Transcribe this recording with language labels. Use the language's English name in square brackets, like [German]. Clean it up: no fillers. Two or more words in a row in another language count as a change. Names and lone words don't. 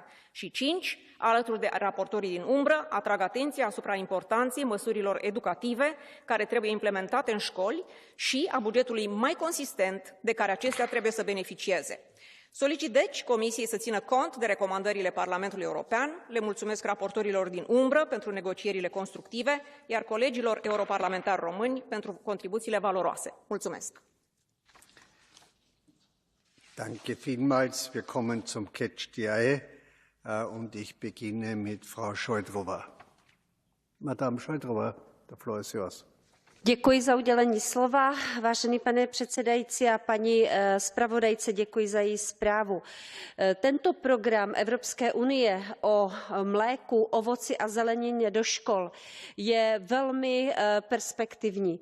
[Romanian] Și 5, alături de raportorii din umbră, atrag atenția asupra importanței măsurilor educative care trebuie implementate în școli și a bugetului mai consistent de care acestea trebuie să beneficieze. Solicit, deci, Comisiei să țină cont de recomandările Parlamentului European, le mulțumesc raportorilor din umbră pentru negocierile constructive, iar colegilor europarlamentari români pentru contribuțiile valoroase. Mulțumesc! [German] Danke vielmals. Wir kommen zum [English] Catch the Eye [German] und ich beginne mit Frau Šojdrová. [English] Madame Šojdrová, the floor is yours. [Czech] Děkuji za udělení slova. Vážený pane předsedající a paní zpravodajce, děkuji za její zprávu. Tento program Evropské unie o mléku, ovoci a zelenině do škol je velmi perspektivní.